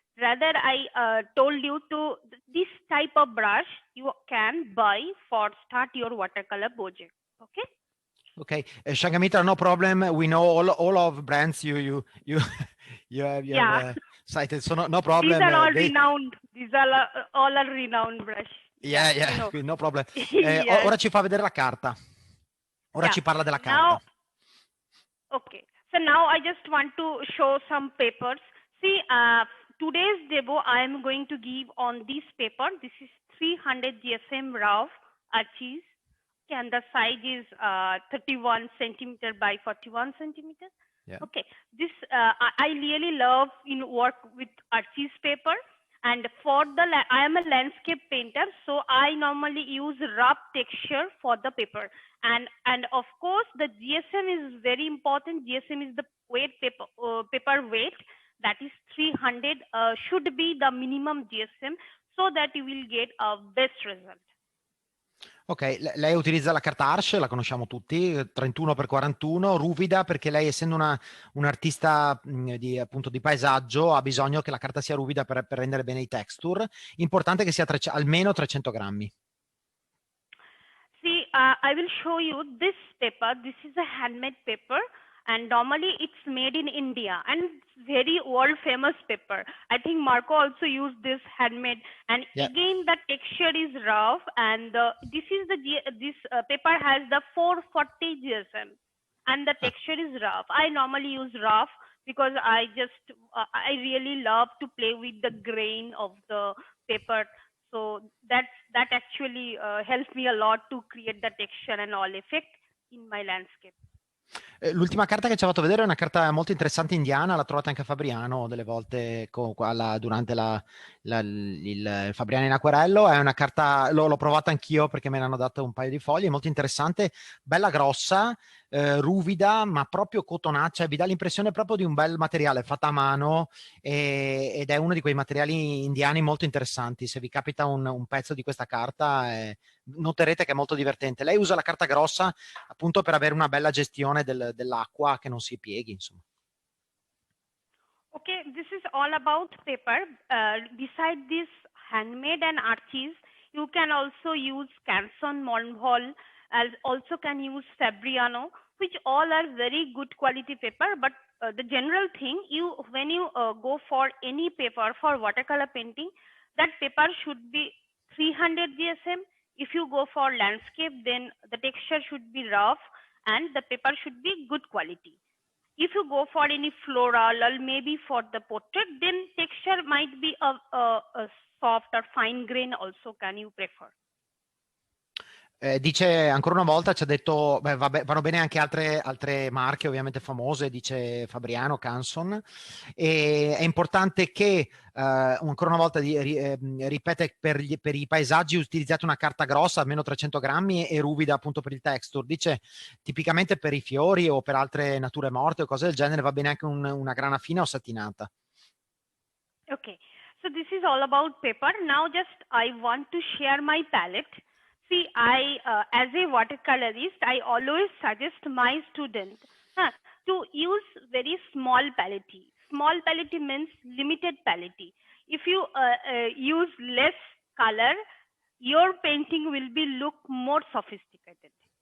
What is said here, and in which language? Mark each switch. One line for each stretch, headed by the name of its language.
English: Rather, I told you to this type of brush you can buy for start your watercolor project. Okay. Okay, Sanghamitra, no problem. We know all of brands you have cited, so no problem. These are all renowned. These are all renowned brush. Yeah, you know. no problem. Yes.
Italian: Ora ci fa vedere la carta. Ora ci parla della carta.
English: Okay, so now I just want to show some papers. See, today's demo I am going to give on this paper. This is 300 GSM rough arches. Okay, and the size is 31 centimeter by 41 centimeters. Yeah. Okay, this I really love work with arches paper. And for I am a landscape painter, so I normally use rough texture for the paper. And of course, the GSM is very important. GSM is the weight paper weight. That is 300 should be the minimum GSM, so that you will get a best result.
Italian: Ok, lei utilizza la carta Arche, la conosciamo tutti, 31x41, ruvida, perché lei, essendo un artista appunto di paesaggio, ha bisogno che la carta sia ruvida per rendere bene i texture. Importante che sia almeno 300 grammi.
English: See, I will show you this paper. This is a handmade paper, and normally it's made in India, and it's very world famous paper. I think Marco also used this handmade, and again the texture is rough, and this paper has the 440 GSM, and the texture is rough. I normally use rough because I really love to play with the grain of the paper. So that actually helps me a lot to create the texture and all effect in my landscape.
Italian: L'ultima carta che ci ha fatto vedere è una carta molto interessante indiana, la trovate anche a Fabriano delle volte durante il Fabriano in acquerello. È una carta, l'ho provata anch'io perché me ne hanno dato un paio di fogli, è molto interessante, bella grossa, ruvida, ma proprio cotonaccia, vi dà l'impressione proprio di un bel materiale fatta a mano ed è uno di quei materiali indiani molto interessanti. Se vi capita un pezzo di questa carta, noterete che è molto divertente. Lei usa la carta grossa appunto per avere una bella gestione dell'acqua che non si pieghi, insomma. Okay, this is all about paper. Beside this handmade and arches, you can also use Canson, Monvol, also can use Fabriano, which all are very good quality paper. But the general thing, when you go for any paper for watercolor painting, that paper should be 300 GSM. If you go for landscape, then the texture should be rough and the paper should be good quality. If you go for any floral or maybe for the portrait, then texture might be a soft or fine grain also can you prefer. Dice ancora una volta, ci ha detto, vanno bene anche altre marche ovviamente famose, dice Fabriano, Canson, e è importante che ancora una volta ripete per i paesaggi utilizzate una carta grossa, almeno 300 grammi e ruvida appunto per il texture. Dice tipicamente per i fiori o per altre nature morte o cose del genere va bene anche una grana fina o satinata.
English: Okay, so this is all about paper. Now just I want to share my palette. See, as a watercolorist, I always suggest my students to use very small palette. Small palette means limited palette. If you use less color, your painting will be look more sophisticated.